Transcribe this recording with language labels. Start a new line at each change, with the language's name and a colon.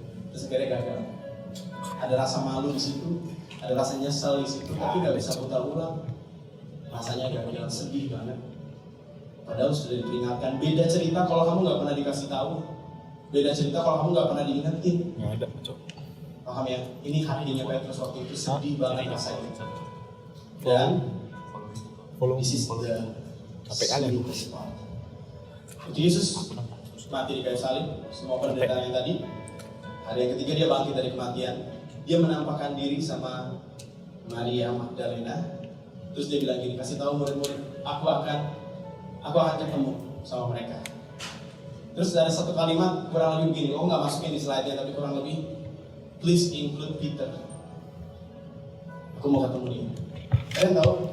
Indonesian: Terus akhirnya gagal. Ada rasa malu di situ, ada rasa nyesel di situ, tapi nggak bisa putar ulang. Rasanya gagal, sedih banget. Padahal sudah diperingatkan. Beda cerita kalau kamu nggak pernah dikasih tahu. Beda cerita kalau kamu nggak pernah diingetin. Nggak ada, Cok. Paham ya? Ini hatinya Petrus waktu itu sedih banget rasanya.
English: Dan this is the serious part.
Indonesian: Yesus mati di kayu salib, semua penderitaan yang tadi. Hari yang ketiga dia bangkit dari kematian. Dia menampakkan diri sama Maria Magdalena. Terus dia bilang gini, kasih tahu murid-murid, aku akan ketemu sama mereka. Terus ada satu kalimat kurang lebih begini, nggak masukin di slide-nya tapi kurang lebih,
English: please include Peter.
Indonesian: Aku mau ketemu dia. Kalian tahu?